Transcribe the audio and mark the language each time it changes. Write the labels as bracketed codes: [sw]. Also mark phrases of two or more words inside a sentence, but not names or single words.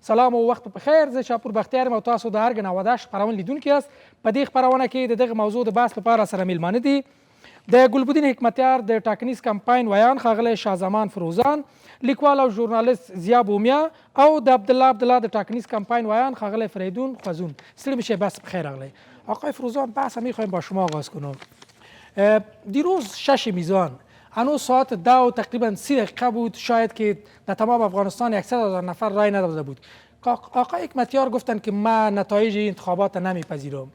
[ps] سلام او وخت په خیر، زه شاپور بختیار یم او تاسو د ارګ نوادش خپرونه لیدونکي یاست. په دې خپرونه کې د دغه موضوع د بحث لپاره سره میلمانه دي د ګلبدین حکمتیار د ټاکنیز کمپاین ویان ښاغلی شاهزمان فروزان، لیکوال او ژورنالیست ضیا بومیا او د عبدالله د ټاکنیز کمپاین ویان ښاغلی فریدون خوزون. ستړي میشه، بس بخیر راغلی. [fa] آقای فروزان، بحث میخوایم با شما آغاز کنم. دیروز 6 میزان هنوز ساعت 10 تقریبا 30 دقیقه بود شاید که در تمام افغانستان 100,000 نفر رای نداده بود. آقای حکمتیار گفتن که من نتایج انتخابات نمیپذیرم.